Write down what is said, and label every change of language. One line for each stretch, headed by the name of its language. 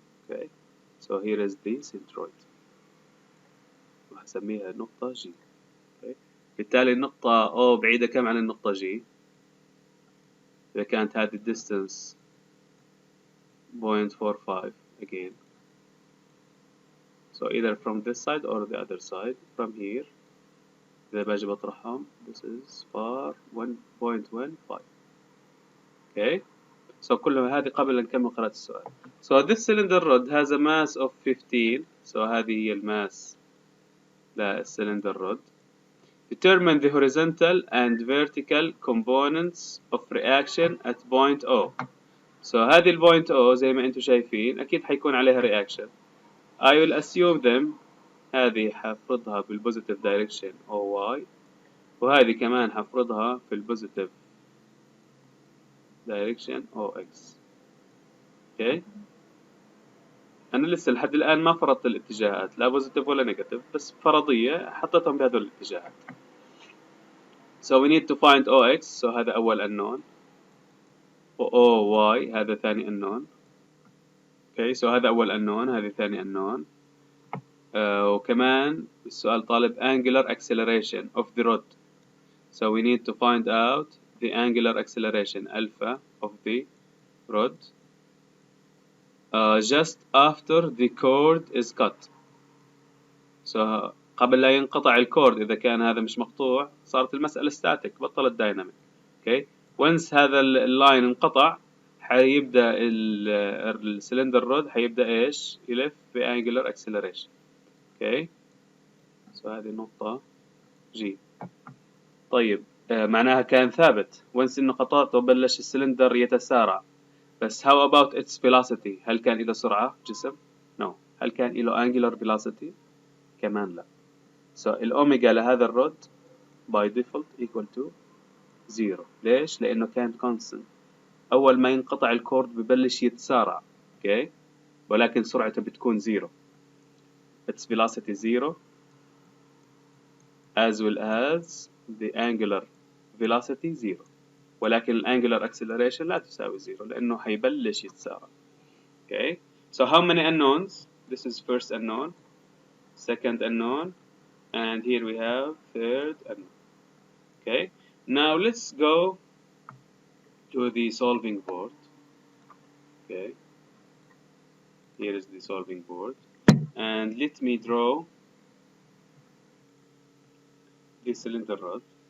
English: okay. so here is the centroid.
Arabic: وهسميها نقطة G.
English: okay.
Arabic: بالتالي النقطة O بعيدة كم عن النقطة G؟ إذا كانت هذه distance 0.45 again.
English: So either from this side or the other side. From here
Arabic: إذا باجي بطرحهم
English: this is far 1.15. okay.
Arabic: So كل هذه قبل أن نكمل قراءة السؤال.
English: So this cylinder rod has a mass of 15.
Arabic: So هذه هي الماس للcylinder rod.
English: Determine the horizontal and vertical components of reaction at point O.
Arabic: So هذه البوينت O زي ما انتم شايفين أكيد حيكون عليها reaction.
English: I will assume them. هذه حفرضها بالpositive direction OY،
Arabic: وهذه كمان حفرضها في
English: الpositive direction OX. okay.
Arabic: أنا لسه لحد الآن ما فرضت الاتجاهات لا positive ولا negative، بس فرضية حطيتهم بهذول الاتجاهات.
English: So we need to find OX.
Arabic: So هذا أول unknown. OY هذا ثاني unknown.
English: okay.
Arabic: So هذا أول unknown، هذه ثاني unknown. وكمان السؤال طالب
English: angular acceleration of the rod. So we need to find out the angular acceleration alpha of the rod. just after the cord is cut.
Arabic: So قبل لا ينقطع الكورد، إذا كان هذا مش مقطوع صارت المسألة static، بطلت دايناميك. okay once هذا اللاين انقطع، حيبدأ السلندر رود حيبدأ إيش يلف بانجلر acceleration. okay so هذه النقطة جي. طيب معناها كان ثابت once إنه قطعته بلش السلندر يتسارع. بس
English: how about its velocity؟
Arabic: هل كان له سرعة جسم؟ no. هل كان له angular velocity؟ كمان لا. so الأوميجا لهذا الرود by default equal to 0. ليش؟ لأنه كان constant. أول ما ينقطع الكورد ببلش يتسارع. okay ولكن سرعته بتكون 0.
English: its velocity 0 as well as the angular velocity 0.
Arabic: ولكن الانجلر acceleration لا تساوي 0 لأنه حيبلش يتسارع.
English: okay so how many unknowns؟ this is first unknown, second unknown, and here we have third unknown. okay now let's go to the solving board. okay here is the solving board, and let me draw the cylinder rod.